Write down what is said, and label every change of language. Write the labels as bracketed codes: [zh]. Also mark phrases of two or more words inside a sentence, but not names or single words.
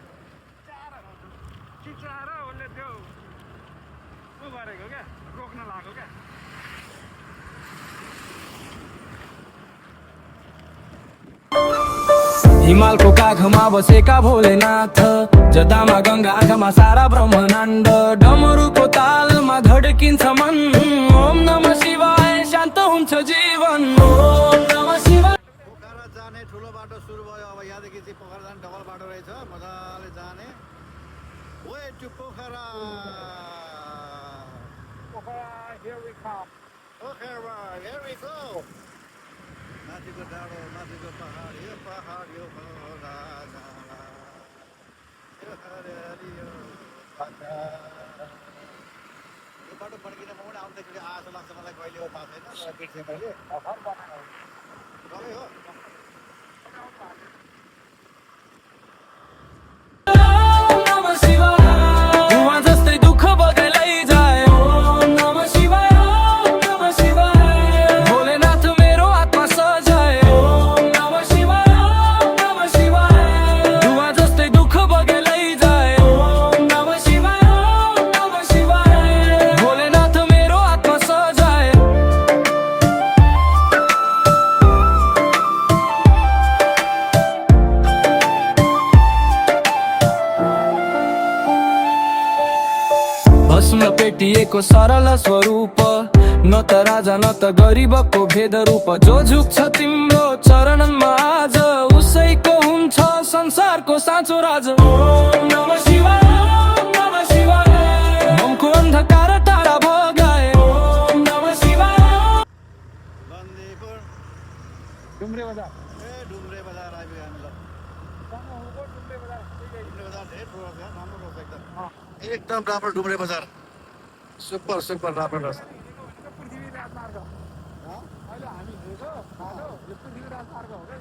[ne] चिचाएर उसले त्यो उ गरेको क्या रोक्न लाग्यो क्या हिमालको काखमा बसेका भोलेनाथ जतामा गङ्गा आँखामा सारा ब्रह्माण्ड डमरुको तालमा धड्किन्छ मन [sa] ओम नमः शिवाय [ne] शान्त हुन्छ जीवन [sa] ओम नमः शिवाय [ne] पोखरा जाने ठुलो बाटो सुरु भयो अब यहाँदेखि चाहिँ पोखरा जाने डबल बाटो रहेछ मजाले जाने [en] way to [ne] पोखरा [en] here we come [ne] पोखरा [en] here we go [ne] माथिको डाँडो माथिको पहाड यो खोला जाला यो हरियाली यो पाखा यो बाटो फर्किन म पनि आउँदाखेरि आशा लाग्छ मलाई कहिले हो थाहा छैन तर बिर्सेँ मैले गएँ हो [sa] ओम नमः शिवाय [ne] धुवाँ जस्तै दुःख बगेलै जाए [sa] ओम नमः शिवाय ओम नमः शिवाय [ne] भोलेनाथ मेरो आत्मा सजाए [sa] ओम नमः शिवाय ओम नमः शिवाय [ne] धुवाँ जस्तै दुःख बगेलै जाए [sa] ओम नमः शिवाय [ne] ओम नमः शिवाय भोलेनाथ मेरो आत्मा सजाए भस्म पेटिएको सरल स्वरूप न त राजा न त गरिबको भेद रूप जो झुक्छ तिम्रो चरणमा आज उसैको हुन्छ संसारको साँचो राज [sa] ओम नमः शिवाय ओम नमः शिवाय [ne] मनको अन्धकार टाढा भगाए [sa] ओम नमः शिवाय [ne] बन्दीपुर डुम्रे बजार ए डुम्रे बजार आइपुग्यो हामी ल डुम्रे बजार डुम्रे बजार धेरै ठुलो छ राम्रो रहेछ एकदम अँ। एकदम राम्रो डुम्रे बजार सुपर सुपर राम्रो रहेछ पृथ्वी राजमार्ग अहिले हामी हिँडेको बाटो यो पृथ्वी राजमार्ग हो क्या यो